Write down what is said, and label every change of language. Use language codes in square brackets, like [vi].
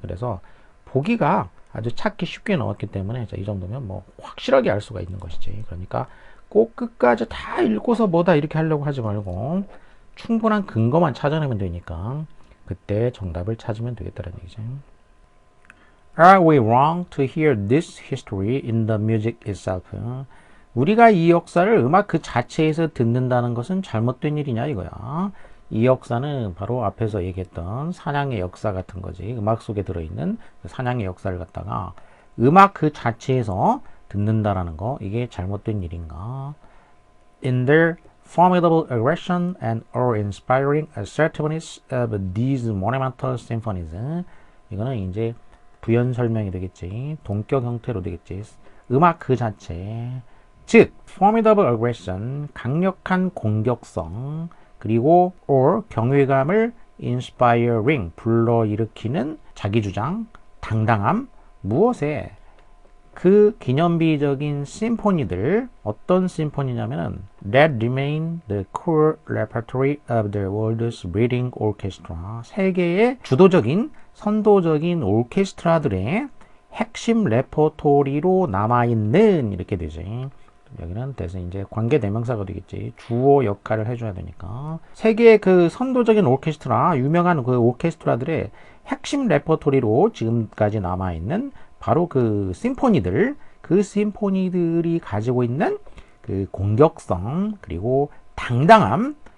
[ko] 그래서 보기가 아주 찾기 쉽게 나왔기 때문에 자, 이 정도면 뭐 확실하게 알 수가 있는 것이지. 그러니까 꼭 끝까지 다 읽고서 뭐다 이렇게 하려고 하지 말고 충분한 근거만 찾아내면 되니까 그때 정답을 찾으면 되겠다는 얘기죠. [en] Are we wrong to hear this history in the music itself? [ko] 우리가 이 역사를 음악 그 자체에서 듣는다는 것은 잘못된 일이냐 이거야. 이 역사는 바로 앞에서 얘기했던 사냥의 역사 같은 거지. 음악 속에 들어있는 사냥의 역사를 갖다가 음악 그 자체에서 듣는다라는 거, 이게 잘못된 일인가? [en] In their formidable aggression and awe-inspiring assertiveness of these monumental symphonies. [ko] 이거는 이제 부연 설명이 되겠지. 동격 형태로 되겠지. 음악 그 자체. 즉, [en] formidable aggression, [ko] 강력한 공격성, 그리고 or 경외감을 inspiring, 불러일으키는 자기주장, 당당함, 무엇에? 그 기념비적인 심포니들, 어떤 심포니냐면은 [en] that remain the core repertory of the world's leading orchestra. [ko] 세계의 주도적인, 선도적인 오케스트라들의 핵심 레퍼토리로 남아있는, 이렇게 되지. 여기는 대신 이제 관계 대명사가 되겠지. 주어 역할을 해줘야 되니까. 세계의 그 선도적인 오케스트라, 유명한 그 오케스트라들의 핵심 레퍼토리로 지금까지 남아있는 바로 그 심포니들, 그 심포니들이 가지고 있는 그 공격성, 그리고 당당함.